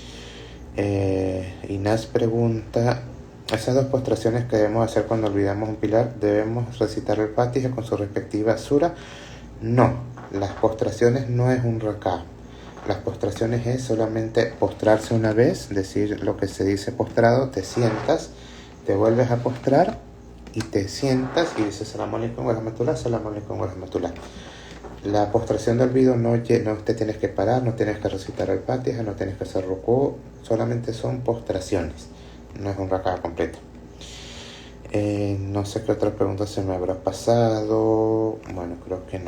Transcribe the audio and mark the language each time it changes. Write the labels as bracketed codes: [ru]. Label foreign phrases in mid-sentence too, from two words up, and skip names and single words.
[es] Inés pregunta: esas dos postraciones que debemos hacer cuando olvidamos un pilar, ¿debemos recitar el Fatiha con su respectiva sura? No, las postraciones no es un raká. Las postraciones es solamente postrarse una vez, decir lo que se dice postrado, te sientas, te vuelves a postrar y te sientas y dices [ar] السلام عليكم ورحمة الله, السلام عليكم ورحمة الله. [es] La postración de olvido no te tienes que parar, no tienes que recitar el Fatiha, no tienes que hacer rukú, solamente son postraciones, no es un raká completo. No sé qué otra pregunta se me habrá pasado. Bueno, creo que no.